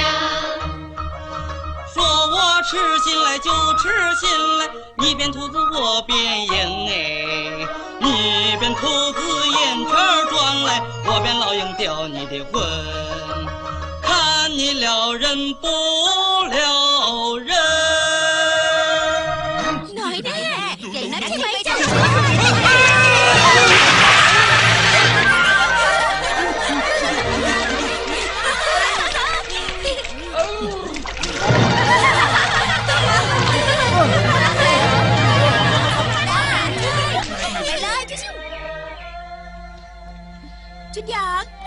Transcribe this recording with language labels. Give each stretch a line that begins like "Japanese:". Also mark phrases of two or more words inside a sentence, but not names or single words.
Chinese: 说我痴心来就痴心来，你变兔子我变鹰哎，你变兔子眼圈转来，我变老鹰叼你的魂，看你了人不了人。
Thai: หน่อยแน่เก่งนะใช่ไหมจ๊ะ ไปเลยชิวๆชุดหยาง